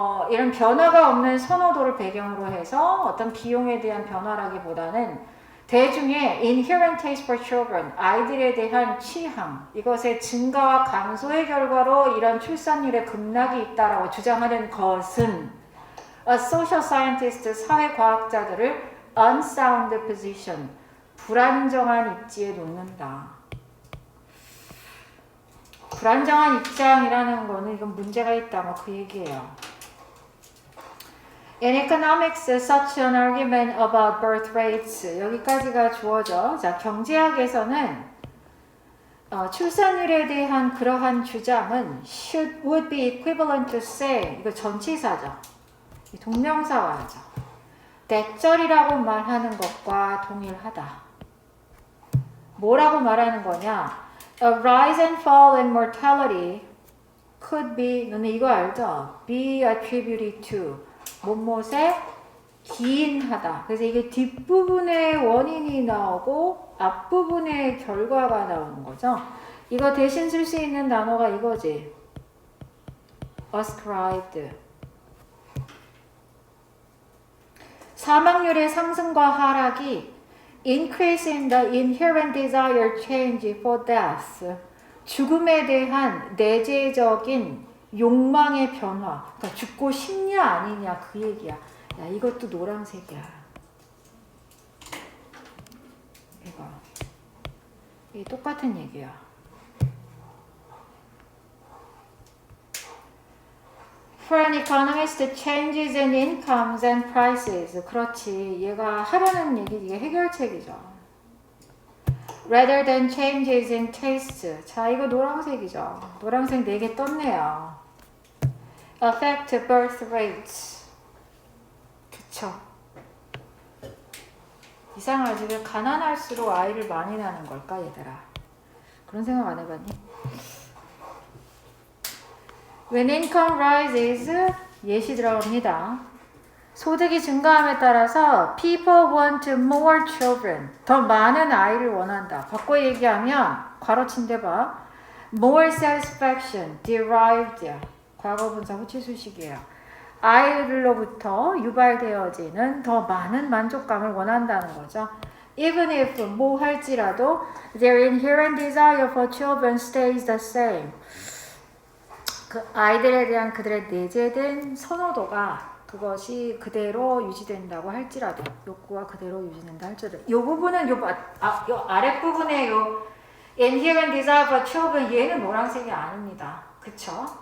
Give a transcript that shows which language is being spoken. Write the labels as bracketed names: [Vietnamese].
[Korean] 이런 변화가 없는 선호도를 배경으로 해서 어떤 비용에 대한 변화라기보다는 대중의 [English] inherent taste for children, [Korean] 아이들에 대한 취향, 이것의 증가와 감소의 결과로 이런 출산율의 급락이 있다라고 주장하는 것은 [English] a social scientist, [Korean] 사회과학자들을 [English] unsound position, [Korean] 불안정한 입지에 놓는다. 불안정한 입장이라는 거는 이건 문제가 있다, 뭐 그 얘기예요. [English] In economics, such an argument about birth rates [Korean] 여기까지가 주어져. 자, 경제학에서는 출산율에 대한 그러한 주장은 [English] would be equivalent to say [Korean] 이거 전치사죠. 동명사화죠. 대절이라고 말하는 것과 동일하다. 뭐라고 말하는 거냐? [English] A rise and fall in mortality could be, [Korean] 너네 이거 알죠? [English] Be attributed to [Korean] 못못에 기인하다. 그래서 이게 뒷부분에 원인이 나오고 앞부분에 결과가 나오는 거죠. 이거 대신 쓸 수 있는 단어가 이거지. [English] ascribed. [Korean] 사망률의 상승과 하락이 [English] increase in the inherent desire change for death. [Korean] 죽음에 대한 내재적인 욕망의 변화. 그러니까 죽고 싶냐 아니냐 그 얘기야. 야, 이것도 노란색이야. 이게 똑같은 얘기야. [English] For an economist, changes in incomes and prices. [Korean] 그렇지. 얘가 하려는 얘기, 이게 해결책이죠. [English] Rather than changes in taste. [Korean] 자, 이거 노란색이죠. 노란색 4개 떴네요. [English] Affect birth rates. [Korean] 그쵸. 이상하지. 왜 가난할수록 아이를 많이 낳는 걸까, 얘들아? 그런 생각 안 해봤니? [English] When income rises, [Korean] 예시 들어갑니다. 소득이 증가함에 따라서 [English] people want more children. [Korean] 더 많은 아이를 원한다. 바꿔 얘기하면 괄호친데 봐. [English] More satisfaction derived. [Korean] 과거분사 후치수식이에요. 아이들로부터 유발되어지는 더 많은 만족감을 원한다는 거죠. [English] Even if [Korean] 뭐 할지라도 [English] their inherent desire for children stays the same. [Korean] 그 아이들에 대한 그들의 내재된 선호도가 그것이 그대로 유지된다고 할지라도 욕구가 그대로 유지된다 할지라도 이 부분은 요 아랫부분에 요 [English] inherent desire for children [Korean] 얘는 노란색이 아닙니다. 그쵸?